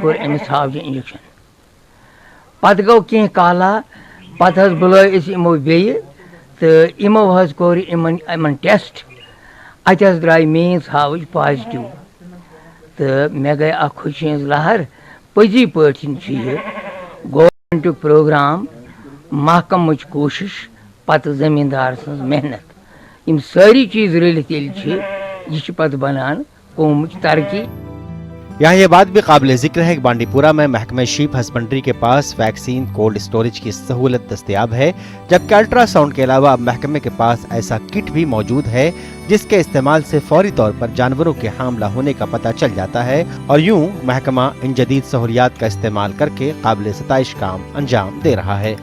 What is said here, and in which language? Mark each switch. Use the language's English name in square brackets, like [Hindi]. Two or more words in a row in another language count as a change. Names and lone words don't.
[Kashmiri] کوٚر أمِس ژھاوجہِ انجیکشن پتہٕ گوٚو کینٛہہ کالا پتہٕ حظ بُلٲے أسۍ یِمو بیٚیہِ تہٕ یِمو حظ کوٚر یِمن ٹیسٹ اتہ حظ درٛاے میٲنۍ ژھاوٕج پازٹِو تہٕ مےٚ گٔے اکھ خوشی ہٕنٛز لہر پٔزی پٲٹھۍ چھُ یہِ گورمنٹُک پروگرام محکمٕچ کوٗشش پتہٕ زٔمیٖندار سٕنٛز محنت یِم سٲری چیٖز رٔلِتھ ییٚلہِ چھِ یہِ چھِ پتہٕ بنان قومٕچ ترقی۔ [Urdu] یہاں یہ بات بھی قابل ذکر ہے کہ بانڈی پورہ میں محکمہ شیپ ہسبنڈری کے پاس ویکسین کولڈ اسٹوریج کی سہولت دستیاب ہے، جبکہ الٹراساؤنڈ کے علاوہ محکمے کے پاس ایسا کٹ بھی موجود ہے جس کے استعمال سے فوری طور پر جانوروں کے حاملہ ہونے کا پتہ چل جاتا ہے اور یوں محکمہ ان جدید سہولیات کا استعمال کر کے قابل ستائش کام انجام دے رہا ہے.